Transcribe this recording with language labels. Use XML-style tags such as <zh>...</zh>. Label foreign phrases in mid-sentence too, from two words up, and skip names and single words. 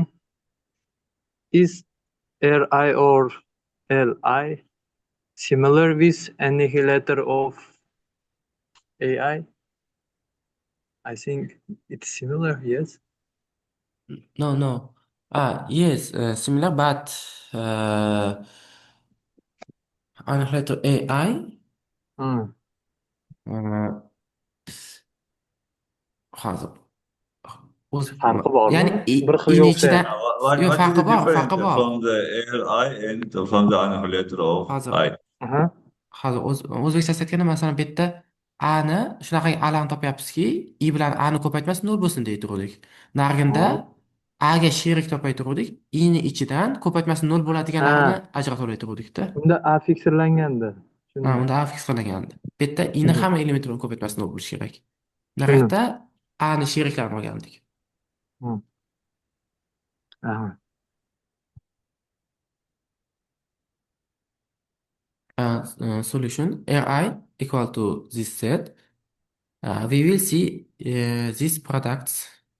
<en>Is Ri or Li similar with annihilator of AI? I think it's similar, yes. No. Yes, similar, but unrelated to AI. Hmm.</en> <uz>uh, hozir o'zi Farqi bormi? ya'ni Bir xil ini yo'qsa ichidan yo'q,</uz> <en>What is the difference</en> <uz>farqi bor.</uz> <en>from the Li and from the annihilator of</en> <uz>Hozir</uz> <en>I? Aha.</en> <uz>o'zbekchasi aytganda, masalan, bu yerda A ni shunaqa A'larni topyapmizki, I bilan A'ni ko'paytmasi 0 bo'lsin deyturdik. Nariginda A'ga sherik topayturdik, I ni ichidan ko'paytmasi 0 bo'ladiganlarini Ha, ajratib unda A fiksirlangandi. Tushundim. unda A fiks qilingandi. Bu yerda I ni hamma element bilan ko'paytmasi 0 bo'lishi kerak. Tushundim. Nariyoqda A ni sheriklarini olgandik. Hmm. Aha.</uz> <en>Solution Ri equal to this set. We will see these products.</en>